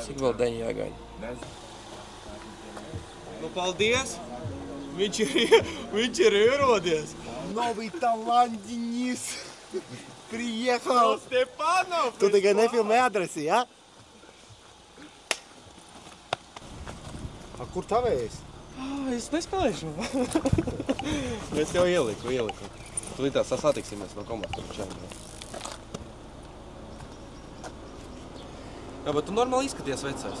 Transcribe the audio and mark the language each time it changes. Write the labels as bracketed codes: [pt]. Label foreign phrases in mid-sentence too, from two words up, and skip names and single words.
[lv] Cik vēl deņi jāgaida? Nu, paldies! Viņš ir ierodies! [ru] Новый талант, Денис! Приехал! Степанов! [lv] Tu tikai nefilmē adresi, ja? A kur tavējs? Es nespēlēšu. Es jau ieliku. Tūlīt sasatiksimies no komandas. Jā, bet tu normāli izskaties vecais.